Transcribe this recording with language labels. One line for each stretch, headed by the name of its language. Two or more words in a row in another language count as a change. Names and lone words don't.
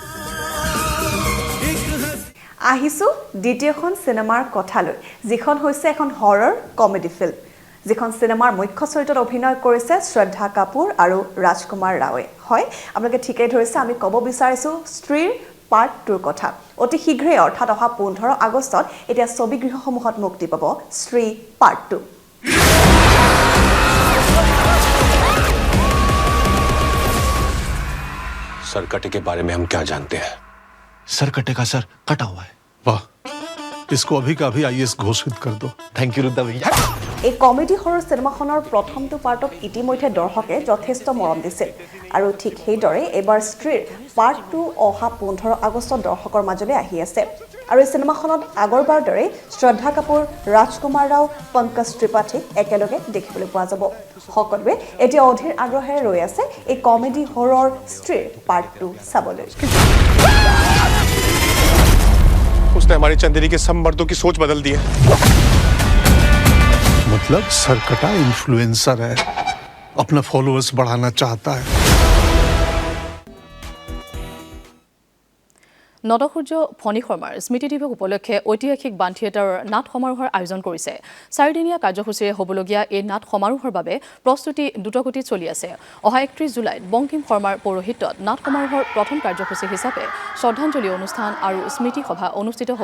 Assamese: আহিছোঁ দ্বিতীয়খন চিনেমাৰ কথালৈ, যিখন হৈছে এখন
English: horror comedy film,
Assamese: যিখন চিনেমাৰ মুখ্য চৰিত্ৰত অভিনয় কৰিছে শ্ৰদ্ধা কাপুৰ আৰু ৰাজকুমাৰ ৰাৱে। হয়, আপোনালোকে ঠিকেই ধৰিছে, আমি ক'ব বিচাৰিছোঁ স্ত্ৰীৰ পাৰ্ট 2ৰ কথা। অতি শীঘ্ৰেই অৰ্থাৎ অহা 15 আগষ্টত এতিয়া ছবিগৃহসমূহত মুক্তি পাব স্ত্ৰী পাৰ্ট 2।
Hindi: सरकटे के बारे में हम क्या जानते हैं? सरकटे का सर कटा हुआ है। वाह, इसको अभी का अभी आईएएस घोषित कर दो।
English: thank you
Hindi: रुद्दा भैया।
Assamese: এই
English: comedy horror
Assamese: চিনেমাখনৰ প্ৰথমটো পাৰ্টক ইতিমধ্যে দৰ্শকে যথেষ্ট মৰম দিছিল আৰু ঠিক সেইদৰে এইবাৰ স্ত্ৰীৰ পাৰ্ট 2 অহা 15 আগষ্টত দৰ্শকৰ মাজলৈ আহি আছে। আৰু এই চিনেমাখনত আগৰবাৰ দৰে শ্ৰদ্ধা কাপুৰ, ৰাজকুমাৰ ৰাও, পংকজ ত্ৰিপাঠীক একেলগে দেখিবলৈ পোৱা যাব। সকলোৱে এতিয়া অধীৰ আগ্ৰহেৰে ৰৈ আছে এই
English: comedy horror
Assamese: স্ত্ৰীৰ পাৰ্ট 2 চাবলৈ।
Hindi: उसने हमारी चंदेरी के सब मर्दों की सोच बदल दी है। मतलब सरकटा इन्फ्लुएंसर है, अपना फॉलोअर्स बढ़ाना चाहता है।
Assamese: নটসূৰ্য ফণী শৰ্মাৰ স্মৃতি দিৱস উপলক্ষে ঐতিহাসিক বাণ থিয়েটাৰৰ নাট সমাৰোহৰ আয়োজন কৰিছে। 4দিনীয়া কাৰ্যসূচীৰে হ'বলগীয়া এই নাট সমাৰোহৰ বাবে প্ৰস্তুতি দ্ৰুতগতিত চলি আছে। অহা 31 জুলাইত বংকিম শৰ্মাৰ পৌৰোহিত্যত নাট সমাৰোহৰ প্ৰথম কাৰ্যসূচী হিচাপে শ্ৰদ্ধাঞ্জলি অনুষ্ঠান আৰু স্মৃতি সভা অনুষ্ঠিত হ'ব।